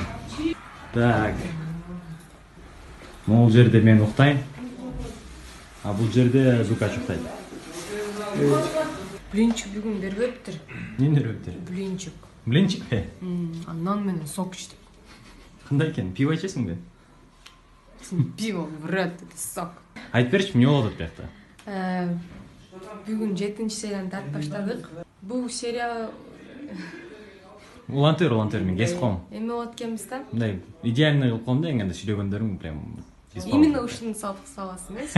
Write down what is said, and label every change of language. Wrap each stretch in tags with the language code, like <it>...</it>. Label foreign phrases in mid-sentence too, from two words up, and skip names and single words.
<ky>Так. Могул жерде мен уктайм. А бул жерде Зукач уктайт. Блинчик бүгүн бербептир. Эмне бербептир? Блинчик. Блинчик? Нан менен сок иштеп. Кандай экен? Пиво ичесиңби?</ky> <ru>Пиво, вред, это сок.</ru> <ky>Айтып берчи, эмне болот биякта? Бүгүн 7-серияны тартып баштадык. Бул серия Улантыр мен кесип коем. эме болот экенбиз да. Мындай идеальный кылып коем да, эңгенде сүйлөгөндөрүң прям. Именно ушуну саласың,</ky>